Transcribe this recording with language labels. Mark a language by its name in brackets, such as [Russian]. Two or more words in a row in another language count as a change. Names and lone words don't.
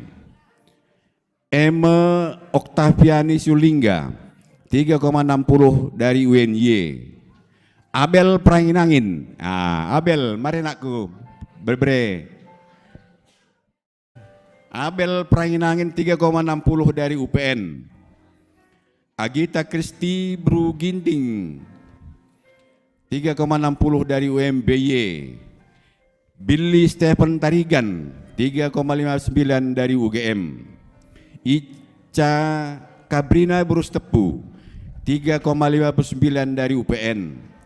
[Indonesian] Eme Oktaviani Sulingga 3,60 dari UNY. [Batak Karo] Abel Pranginangin. Abel, mari nakku berbre. [Indonesian] Abel Pranginangin 3,60 dari UPN. Agita Kristi Bru Ginting 3,60 dari UMBY. Billy Stephen Tarigan 3,59 dari UGM. Ica Kabrina Brus Tepu 3,59 dari UPN.